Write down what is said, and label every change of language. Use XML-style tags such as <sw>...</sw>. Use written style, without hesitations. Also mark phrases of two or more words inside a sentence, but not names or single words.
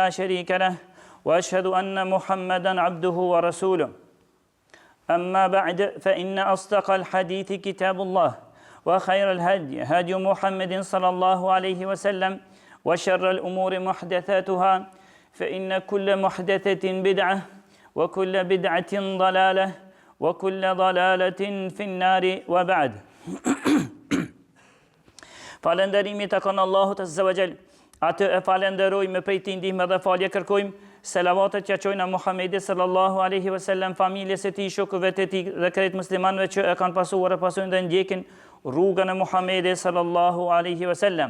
<ar>شريك له وأشهد أن محمدا عبده ورسوله أما بعد فإن أصدق الحديث كتاب الله وخير الهدي هدي محمد صلى الله عليه وسلم وشر الأمور محدثاتها فإن كل محدثة بدعة وكل بدعة ضلالة وكل ضلالة في النار وبعد</ar> <sq>Falënderimi të kanë Allahut</sq> <ar>عز وجل.</ar> <sq>Atë e falenderojmë, prej tij ndihmë dhe falje kërkojmë. Selavatet që qojnë a Muhammedit</sq> <ar>صلى الله عليه وسلم,</ar> <sq>familjes së tij, shokëve të tij dhe krejt muslimanëve që e kanë pasuar e pasojnë dhe ndjekin rrugën e Muhammedit</sq> <ar>صلى الله عليه وسلم.</ar>